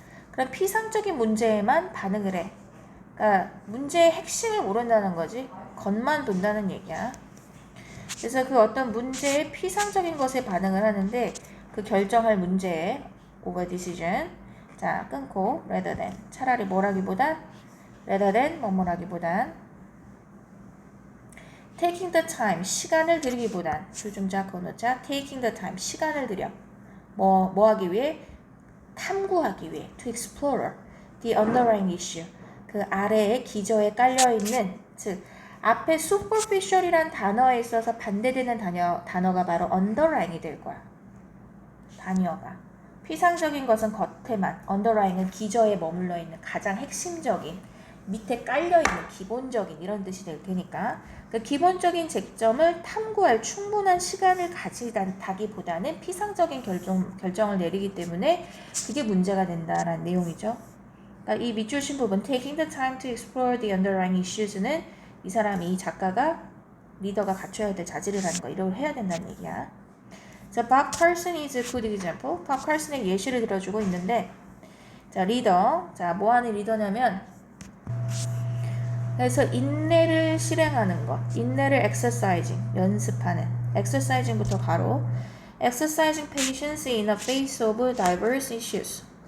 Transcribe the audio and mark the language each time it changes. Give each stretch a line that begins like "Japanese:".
Korean: 그럼 피상적인 문제에만 반응을 해. 그러니까 문제의 핵심을 모른다는 거지. 겉만 돈다는 얘기야. 그래서 그 어떤 문제의 피상적인 것에 반응을 하는데 그 결정할 문제에 over decision. 자, 끊고
English: rather than.
Korean: 차라리 뭐라기보단
English: rather than
Korean: 뭐뭐라기보단
English: taking the time.
Korean: 시간을 들이기보단 주중자 건호자
English: taking the time.
Korean: 시간을 들여. 뭐 하기 위해? 탐구하기 위해.
English: to explore the underlying issue.
Korean: 그 아래에 기저에 깔려있는 즉 앞에 superficial이란 단어에 있어서 반대되는 단어가 바로 underlying이 될 거야. 단어가. 피상적인 것은 겉에만, underlying은 기저에 머물러 있는 가장 핵심적인, 밑에 깔려있는 기본적인 이런 뜻이 될 테니까 그 기본적인 쟁점을 탐구할 충분한 시간을 가지다기보다는 피상적인 결정을 내리기 때문에 그게 문제가 된다라는 내용이죠. 그러니까 이 밑줄 친 부분
English: taking the time to explore the underlying issues
Korean: 는 이 사람이, 이 작가가 리더가 갖춰야 될 자질이라는 거, 이걸 해야 된다는 얘기야.
English: 자, Bob Carson is a good example.
Korean: Bob Carson의 예시를 들어주고 있는데, 자, 리더. 자, 뭐 하는 리더냐면, 그래서 인내를 실행하는 것, 인내를 exercising, 연습하는, exercising부터 가로,
English: exercising patience in the face of diverse issues.